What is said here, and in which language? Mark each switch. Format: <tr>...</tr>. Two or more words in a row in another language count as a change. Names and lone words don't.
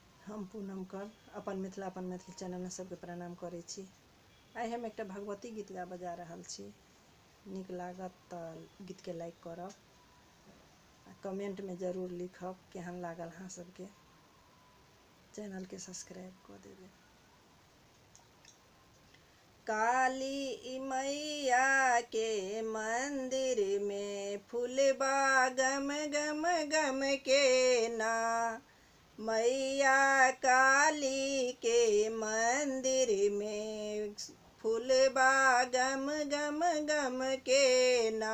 <mai>हम पूनम कर अपन मिथिला अपन मैथिली चैनल में सबके प्रणाम करै छी। आइ हम एकटा भगवती गीत गा बजा रहल छी। नीक लागत तऽ गीत के लाइक करब, कमेंट में जरूर लिखब केहन लागल अहाँ सबके। चैनल के सब्सक्राइब कर देबै। काली मैया के मंदिर में फूलबा गम गम गम के ना। मैया काली के मंदिर में फूलबा गम गम गम के ना।</mai>